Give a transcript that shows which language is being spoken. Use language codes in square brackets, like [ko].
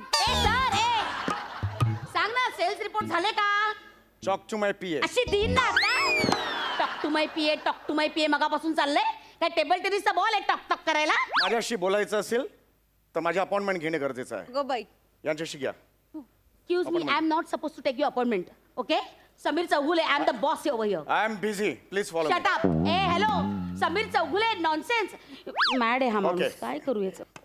[mr] ए sir ए सांग ना cells report झाले का? [en] Talk to my PA. [mr] अशी दिन ना आता. [en] talk to my PA, talk to my PA [mr] मगापासून चाललंय. काय टेबल टेनिसचा बॉल आहे टक टक करायला? माझ्याशी बोलायचं असेल तर माझी अपॉइंटमेंट घेणे गरजेचं आहे. Go by. यांच्याशी घ्या. [en] Excuse me, I am not suppose to take you appointment. Okay, Sameer Chaugule, I am the boss over here. I am busy, please follow shut up. ए hello, Sameer Chaugule, nonsense. [mr] Mad आहे हा माणूस. [en] Okay. [mr] काय करू याचं?